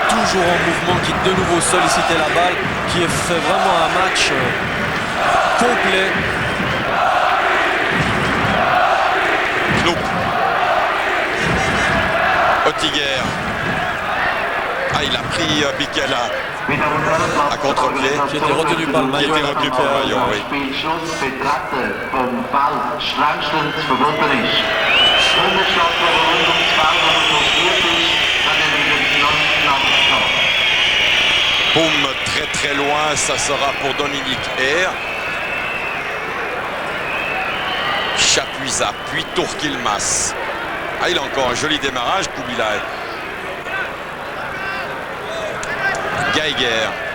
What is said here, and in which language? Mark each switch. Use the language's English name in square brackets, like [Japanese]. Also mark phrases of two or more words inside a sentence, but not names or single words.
[French] toujours en mouvement, qui de nouveau sollicitait la balle, qui fait vraiment un match complet. Knoop. Oettinger. Ah, il a pris Bikela à contre-pied. Qui était retenu par le maillot. Qui était retenu par le maillot, oui. [German] Spielschluss betreten vom Feld strengstens verboten ist. Unterschlag rund ums Feld, wo man frustriert ist, dann wieder die [French] Boum, très très loin, ça sera pour Dominique Herr. Chapuisat, puis Tourkilmas. Ah, il a encore un joli démarrage, Kubilai. Geiger.